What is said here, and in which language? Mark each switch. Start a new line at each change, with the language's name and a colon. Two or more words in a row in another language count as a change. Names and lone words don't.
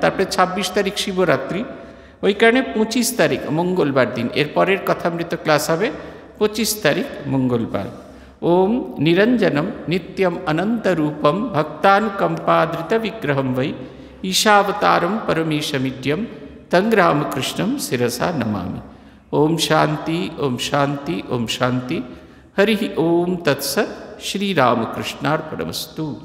Bangla: তারপরে 26 তারিখ শিবরাত্রি, ওই কারণে 25 তারিখ মঙ্গলবার দিন এরপরের কথামৃত ক্লাস হবে 25 তারিখ মঙ্গলবার।
Sanskrit: ওম নিরঞ্জনম নিত্যম অনন্তরূপম ভক্তানুকম্পাদৃত বিগ্রহম বৈ ঈশাবতারম পরমেশমিड्यम तं रामकृष्णं शिरसा नमामि। ओम शांति ओम शांति ओम शांति। हरि ओम तत्सत्। श्री रामकृष्णार्पणमस्तु।